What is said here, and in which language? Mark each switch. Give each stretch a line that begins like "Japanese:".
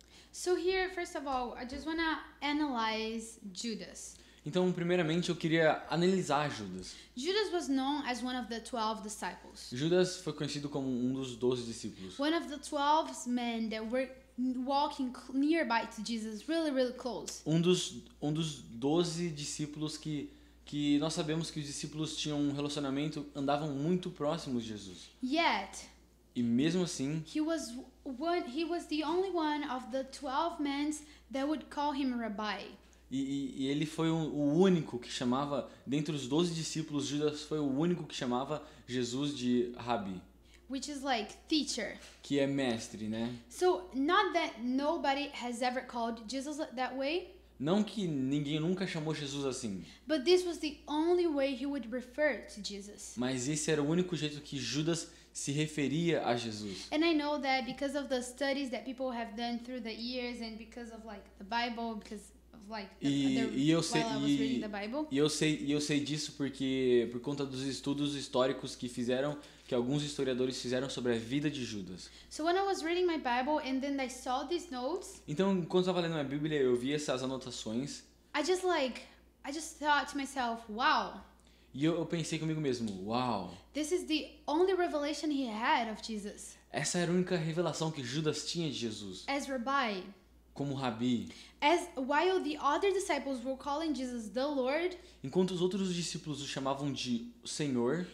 English: So here, first of all, I just want to analyze Judas.
Portuguese: Então, primeiramente, eu queria analisar Judas.
English: Judas was known as one of the 12 disciples.
Portuguese: Judas foi conhecido como um dos 12 discípulos.
English: One of the 12 men that were walking nearby to Jesus, really, really close.
Portuguese: Um dos 12 discípulos que nós sabemos que os discípulos tinham um relacionamento, andavam muito próximos de Jesus.
English: Yet,
Portuguese: E mesmo assim,
English: he was the only one of the 12 men that would call him rabbi.
Portuguese: e ele foi o único que chamava, dentre os 12 discípulos, Judas foi o único que chamava Jesus de Rabi,
English: Which is like teacher.
Portuguese: que é mestre, né?
English: So not that nobody has ever called Jesus that way,
Portuguese: Não que ninguém nunca chamou Jesus assim,
English: but this was the only way he would refer to Jesus.
Portuguese: mas esse era o único jeito que Judas se referia a Jesus.
English: And I know that because of the studies that people have done through the years and because of like the Bible, because of like
Portuguese: E eu sei,
English: while I was reading the Bible.
Portuguese: e eu sei disso porque por conta dos estudos históricos que alguns historiadores fizeram sobre a vida de Judas.
English: So when I was reading my Bible and then I saw these notes,
Portuguese: Então, enquanto eu estava lendo a Bíblia, eu vi essas anotações
English: I just thought to myself, wow,
Portuguese: e eu pensei comigo mesmo, uau,
English: this is the only revelation he had of Jesus
Portuguese: essa era a única revelação que Judas tinha de Jesus,
English: as rabbi.
Portuguese: como Rabi.
English: As while the other disciples were calling Jesus the Lord,
Portuguese: Enquanto os outros discípulos o chamavam de Senhor,